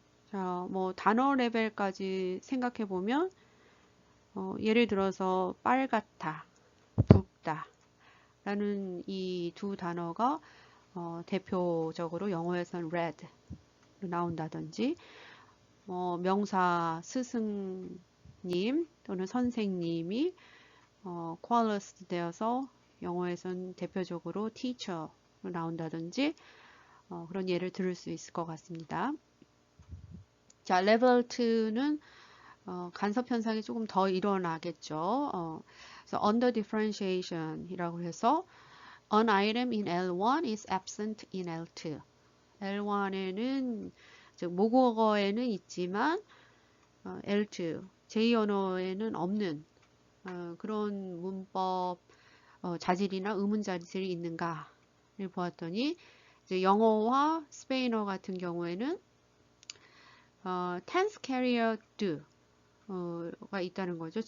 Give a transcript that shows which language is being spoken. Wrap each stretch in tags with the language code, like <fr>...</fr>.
<ko>자, 뭐 단어 레벨까지 생각해 보면 예를 들어서 빨갛다, 붉다 라는 이 두 단어가 대표적으로 영어에서는 red 나온다든지 명사 스승님 또는 선생님이 coalesced 되어서 영어에서는 대표적으로 teacher 나온다든지 그런 예를 들을 수 있을 것 같습니다. 자, 레벨 2는 간섭 현상이 조금 더 일어나겠죠. 그래서</ko> <en>under differentiation</en> <ko>이라고 해서</ko> <en>an item in L1 is absent in L2.</en> <ko>L1에는 즉 모국어에는 있지만 L2 제2언어에는 없는 그런 문법 자질이나 의문 자질이 있는가를 보았더니 이제 영어와 스페인어 같은 경우에는 tense carrier do 가 있다는 거죠.</ko>